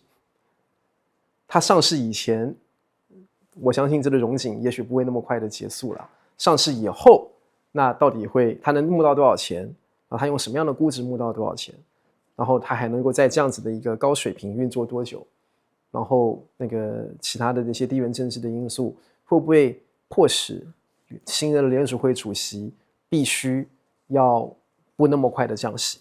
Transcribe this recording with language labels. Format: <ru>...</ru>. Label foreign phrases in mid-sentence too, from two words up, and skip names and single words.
<zh>它上市以前，我相信這個榮景也許不會那麼快的結束了。上市以後，那到底它能募到多少錢？然後它用什麼樣的估值募到多少錢？然後它還能夠在這樣子的一個高水平運作多久？然後那個其他的這些地緣政治的因素會不會迫使新任的聯儲會主席必須要不那麼快的降息？</zh>